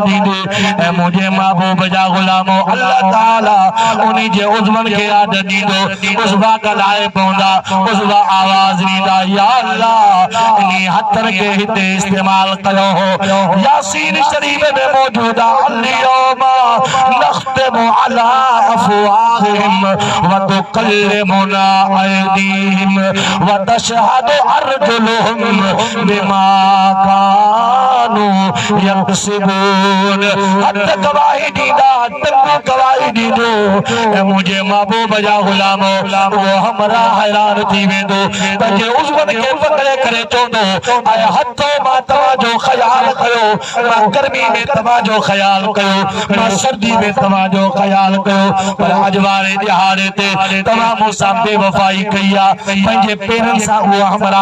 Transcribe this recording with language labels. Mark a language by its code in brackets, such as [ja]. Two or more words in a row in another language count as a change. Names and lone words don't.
[sd] ॾींदी ऐं मुंहिंजे महबूब जा ग़ुलामो अल्लाह ताला उन जे उज़वन खे याद ॾींदो उज़वा ॻाल्हाए पवंदा उज़वा आवाज़ ॾींदा या अल्लाह इन हथनि खे हिते इस्तेमाल कयो हो यासीन शरीफ में मौजूद आहे [ar] اليوم نختم على أفواههم وتكلمنا أيديهم وتشهد أرجلهم بما كانوا يكسبون [sd] हथ गवाही ॾींदा तंगो गवाही ॾींदो ऐं मुंहिंजे महबूब जा ग़ुलामो उहो हमरा हैरान थी वेंदो पंहिंजे उज़वन खे पकड़े करे चवंदो ऐं हथो मां तव्हांजो ख़याल कयो मां गर्मी में तव्हांजो ख़याल कयो मां सर्दी में तव्हांजो ख़याल कयो पर अॼु वारे ॾिहाड़े ते तव्हां मूंसां बेवफ़ाई कई आहे पंहिंजे पेरनि सां उहो हमरा